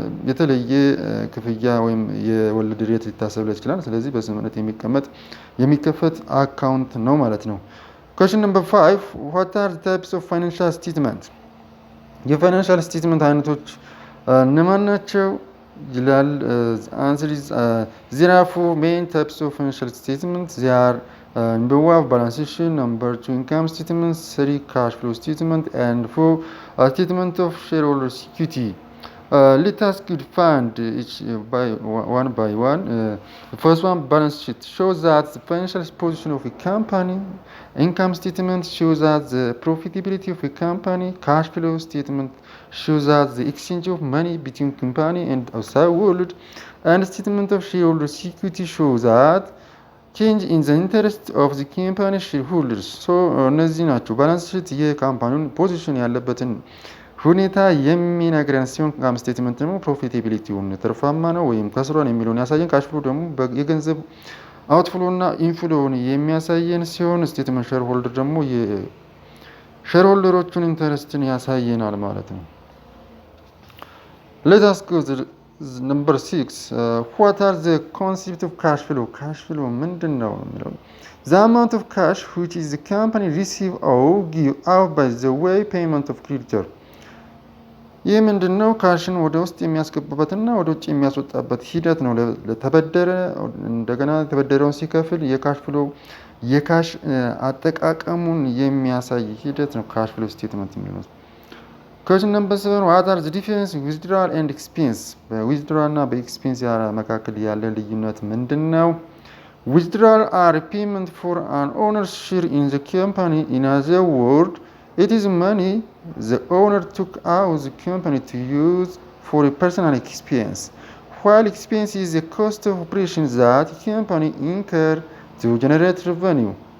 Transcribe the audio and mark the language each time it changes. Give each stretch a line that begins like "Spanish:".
Amharic: የተለየ ክፍያ ወይም የወለድ ሬት ሊታሰብለት ይችላል። ስለዚህ በስምምነት የሚከፈት አካውንት ነው ማለት ነው።
English: Question number 5. What are the types of financial statement?
Amharic: የፋይናንሻል ስቴትመንት አይነቶች እነማን ናቸው ይላል።
English: answer is there are 4 main types of financial statements. They are number 1 balance sheet, number 2 income statement, 3 cash flow statement and 4 statement of shareholder equity. Let us find each by one. The first one, balance sheet, shows that the financial position of a company. Income statement shows that the profitability of a company. Cash flow statement shows that the exchange of money between company and outside world. And statement of shareholders equity shows that change in the interest of the company shareholders.
Amharic: So እነዚህ ናቸው ባላንስ ሺት የካምፓኒውን ፖዚሽን ያለበትን ሁኔታ የሚነግረን ሲሆን ኢንካም ስቴትመንት ደግሞ ፕሮፊታቢሊቲውን ትርፋማ ነው ወይም ከስሯን የሚለውን ያሳየን። ካሽ ፍሎ ደግሞ የገንዘብ አውትፍሎ እና ኢንፍሎውን የሚያሳየን ሲሆን ስቴትመንት ሼር ሆልደር ደግሞ የሼር ሆልደሮቹን ኢንተረስትን ያሳየናል ማለት ነው።
English: Let us go to number 6. What are the concept of cash flow? Cash flow
Amharic: ምንድን ነው የሚለው
English: the amount of cash which is the company receive or give out by the way payment of creditor.
Amharic: ይህ ምንድን ነው? ካሽን ወደ ውስጥ የሚያስገባበትና ወደ ውጭ የሚያስወጣበት ሂደት ነው። ለተበደረ እንደገና የተበደረውን ሲከፍል የካሽ ፍሎ የካሽ አጠቃቀሙን የሚያሳይ ሂደት ነው ካሽ ፍሎ ስቴትመንት የሚለው።
English: Question number 7. What are the difference withdrawal and expense?
Amharic: በዊዝድራል እና በኤክስፔንስ መካከል ያለ ልዩነት ምንድን ነው?
English: Withdrawal are payment for an owner's share in the company. In other words, it is money the owner took out the company to use for a personal expense, while expense is the cost of operations that company incur to generate revenue.